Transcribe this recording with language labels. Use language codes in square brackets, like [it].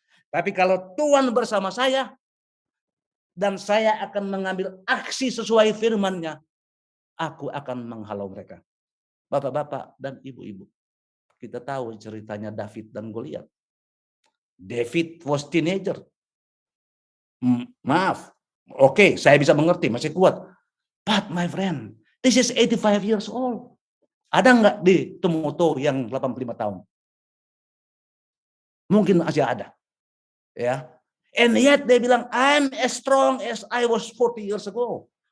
[id] Tapi kalau Tuhan bersama saya, dan saya akan mengambil aksi sesuai firman-Nya, aku akan menghalau mereka. Bapak-bapak dan ibu-ibu, kita tahu ceritanya David dan Goliat. [en] David was teenager. [id] Maaf, oke, saya bisa mengerti, masih kuat. [en] But my friend, this is 85 years old. [id] Ada nggak di Tumoto yang 85 tahun? Mungkin masih ada. Ya. [en] And yet [id] dia bilang, [en] I'm as strong as I was 40 years ago.